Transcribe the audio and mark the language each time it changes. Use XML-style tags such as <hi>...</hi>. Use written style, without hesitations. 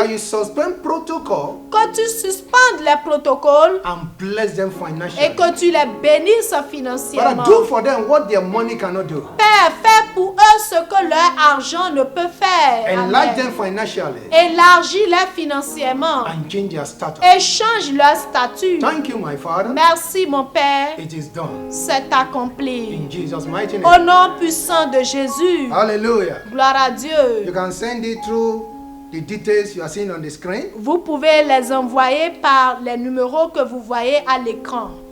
<en>that you suspend protocol</en> <fr>que tu suspendes les protocoles</fr> <en>and bless them</en> <fr>et</fr> <en>financially.</en> <fr>que tu les bénisses</fr> <en>Father,</en> <fr>financièrement.</fr> <en>do for them what their money cannot do.</en> <fr>Père, fais pour eux ce que leur argent ne peut faire.</fr> <en>Enlarge Amen. them financially</en> <fr>Élargis-les financièrement</fr> <en>and change their status.</en> <fr>et change leur statut.</fr> <en>Thank you, my Father.</en> <fr>Merci, mon Père.</fr> <en>It is done.</en> <fr>C'est accompli.</fr> <en>In Jesus' mighty</en> <fr>Au</fr> <en>name.</en> <fr>nom puissant de Jésus.</fr> <en>Hallelujah.</en> <fr>Gloire à Dieu.</fr> <en>You can send it through the details you are seeing on the screen.</en> <fr>Vous pouvez les envoyer par les numéros que vous voyez à l'écran.</fr>